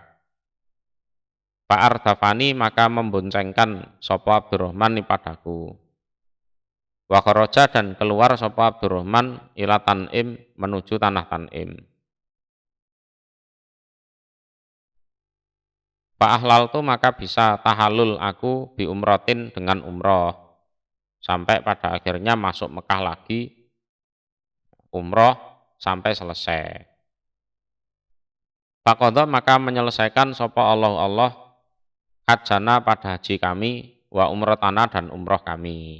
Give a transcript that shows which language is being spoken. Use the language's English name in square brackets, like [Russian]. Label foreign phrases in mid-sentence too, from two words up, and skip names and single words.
[Indonesian] Fa'ardafani maka memboncengkan sapa Abdurrahman padaku. [Arabic] وخرج [Indonesian] dan keluar sapa Abdurrahman [Arabic] إلى تنعيم [Indonesian] menuju tanah Tan'im. Fa'ahlal tu maka bisa tahalul aku [Arabic] بعمرة [Indonesian] dengan umroh. Sampai pada akhirnya masuk Mekah lagi, umroh sampai selesai. Faqadha maka menyelesaikan sapa Allah hajjana pada haji kami [Arabic] وعمرتنا [Indonesian] dan umroh kami.